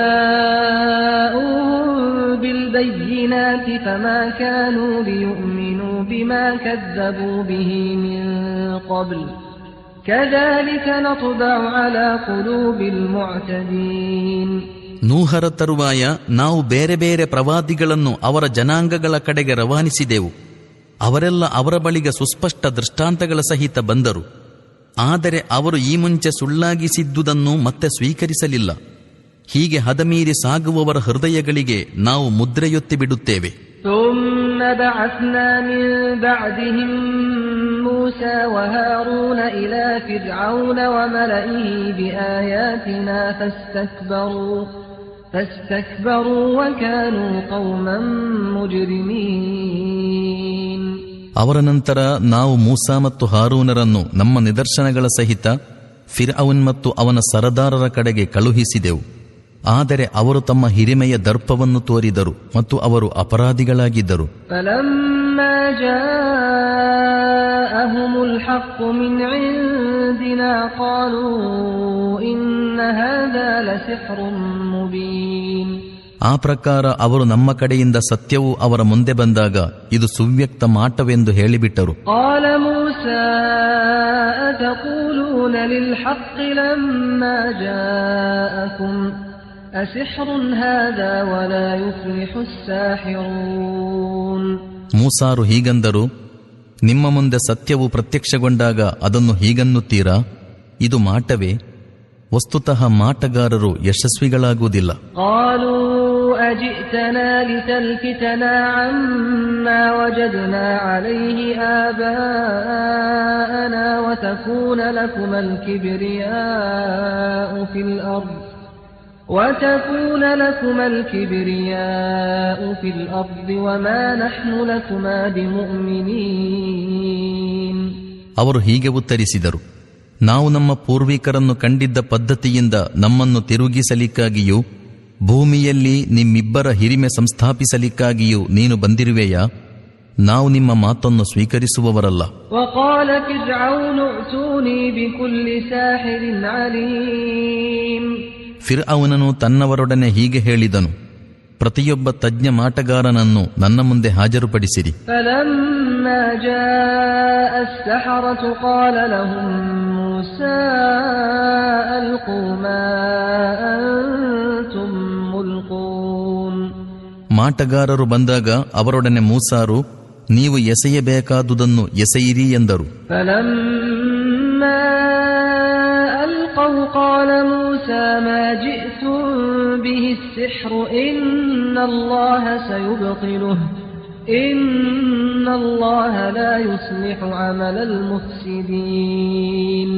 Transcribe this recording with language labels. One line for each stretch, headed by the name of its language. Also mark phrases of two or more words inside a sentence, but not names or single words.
Arabic: فجاءوهم بالبينات فما كانوا ليؤمنوا بما كذبوا به من قبل كذلك نطبع على قلوب المعتدين.
Kannada: ನೂಹರ ತರುವಾಯ ನಾವು ಬೇರೆ ಬೇರೆ ಪ್ರವಾದಿಗಳನ್ನು ಅವರ ಜನಾಂಗಗಳ ಕಡೆಗೆ ರವಾನಿಸಿದೆವು. ಅವರೆಲ್ಲ ಅವರ ಬಳಿಗೆ ಸುಸ್ಪಷ್ಟ ದೃಷ್ಟಾಂತಗಳ ಸಹಿತ ಬಂದರು. ಆದರೆ ಅವರು ಈ ಮುಂಚೆ ಸುಳ್ಳಾಗಿಸಿದ್ದುದನ್ನು ಮತ್ತೆ ಸ್ವೀಕರಿಸಲಿಲ್ಲ. ಹೀಗೆ ಹದಮೀರಿ ಸಾಗುವವರ ಹೃದಯಗಳಿಗೆ ನಾವು ಮುದ್ರೆಯೊತ್ತಿ ಬಿಡುತ್ತೇವೆ.
Arabic: ثم بعثنا من بعدهم موسى وهارون إلى فرعون وملئه بآياتنا فاستكبروا وكانوا قوما مجرمين.
Kannada: ಅವರ ನಂತರ ನಾವು ಮೂಸಾ ಮತ್ತು ಹಾರೂನರನ್ನು ನಮ್ಮ ನಿದರ್ಶನಗಳ ಸಹಿತ ಫಿರ್ಔನ್ ಮತ್ತು ಅವನ ಸರದಾರರ ಕಡೆಗೆ ಕಳುಹಿಸಿದೆವು. ಆದರೆ ಅವರು ತಮ್ಮ ಹಿರಿಮೆಯ ದರ್ಪವನ್ನು ತೋರಿದರು ಮತ್ತು ಅವರು ಅಪರಾಧಿಗಳಾಗಿದ್ದರು.
Arabic: فلما جاءهم الحق من عندنا قالوا إن هذا لسحر مبين.
Kannada: ಆ ಪ್ರಕಾರ ಅವರು ನಮ್ಮ ಕಡೆಯಿಂದ ಸತ್ಯವು ಅವರ ಮುಂದೆ ಬಂದಾಗ ಇದು ಸುವ್ಯಕ್ತ ಮಾಟವೆಂದು ಹೇಳಿಬಿಟ್ಟರು.
Arabic: قال موسى أتقولون للحق لما جاءكم أسحر هذا ولا يفلح الساحرون.
Kannada: ಮೂಸಾರು ಹೀಗಂದರು, ನಿಮ್ಮ ಮುಂದೆ ಸತ್ಯವು ಪ್ರತ್ಯಕ್ಷಗೊಂಡಾಗ ಅದನ್ನು ಹೀಗನ್ನುತ್ತೀರಾ? ಇದು ಮಾಟವೇ? ವಸ್ತುತಃ ಮಾಟಗಾರರು ಯಶಸ್ವಿಗಳಾಗುವುದಿಲ್ಲ.
Arabic: قالوا أجئتنا لتلفتنا عما وجدنا عليه آباءنا وتكون لكما الكبرياء في الأرض وما نحن لكما بمؤمنين.
Kannada: ಅವರು ಹೀಗೆ ಉತ್ತರಿಸಿದರು, ನಾವು ನಮ್ಮ ಪೂರ್ವಿಕರನ್ನು ಕಂಡಿದ್ದ ಪದ್ಧತಿಯಿಂದ ನಮ್ಮನ್ನು ತಿರುಗಿಸಲಿಕ್ಕಾಗಿಯೂ ಭೂಮಿಯಲ್ಲಿ ನಿಮ್ಮಿಬ್ಬರ ಹಿರಿಮೆ ಸಂಸ್ಥಾಪಿಸಲಿಕ್ಕಾಗಿಯೂ ನೀನು ಬಂದಿರುವೆಯಾ? ನಾವು ನಿಮ್ಮ ಮಾತನ್ನು ಸ್ವೀಕರಿಸುವವರಲ್ಲ.
Arabic: وقال فرعون ائتوني بكل ساحر عليم.
Kannada: ಫಿರ್ಔನನು ತನ್ನವರೊಡನೆ ಹೀಗೆ ಹೇಳಿದನು, ಪ್ರತಿಯೊಬ್ಬ ತಜ್ಞ ಮಾಟಗಾರನನ್ನು ನನ್ನ ಮುಂದೆ ಹಾಜರುಪಡಿಸಿರಿ.
Arabic: فلما جاء السحرة قال لهم موسى ألقوا ما أنتم ملقون.
Kannada: ಮಾಟಗಾರರು ಬಂದಾಗ ಅವರೊಡನೆ ಮೂಸಾರು, ನೀವು ಎಸೆಯಬೇಕಾದುದನ್ನು ಎಸೆಯಿರಿ ಎಂದರು.
Arabic: فلما ألقوا قال موسى ما جئتم به السحر إن الله سيبطله إن الله لا يصلح عمل المفسدين.